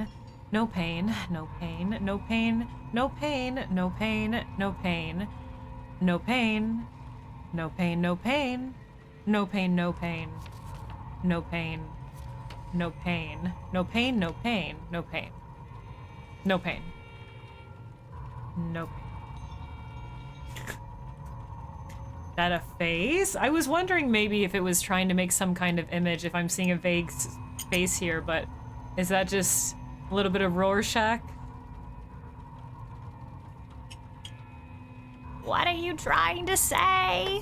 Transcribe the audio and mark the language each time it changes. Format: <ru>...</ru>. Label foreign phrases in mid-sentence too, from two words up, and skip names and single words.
<en>No pain, no pain, no pain, no pain, no pain, no pain. No pain, no pain, no pain. No pain, no pain. No pain. No pain. No pain, no pain, no pain. No pain. No pain. That a face? I was wondering maybe if it was trying to make some kind of image, if I'm seeing a vague face here, but is that just a little bit of Rorschach? What are you trying to say?</en>